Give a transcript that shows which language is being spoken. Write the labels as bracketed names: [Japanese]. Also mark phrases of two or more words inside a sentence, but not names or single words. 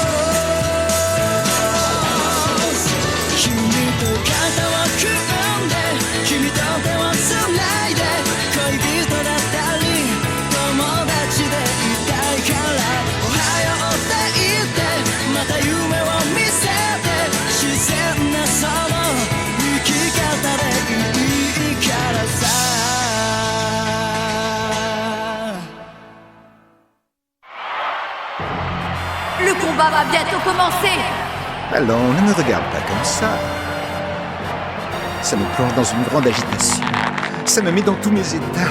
[Japanese] 君と肩を組んで君と手をつないで恋人だったり友達でいたいからおはようって言ってまた夢を見せて自然なその生き方でいいからさ [French] Le combat va bientôt commencer. Allons, ne me regarde pas comme ça. Ça me plonge dans une grande agitation. Ça me met dans tous mes états.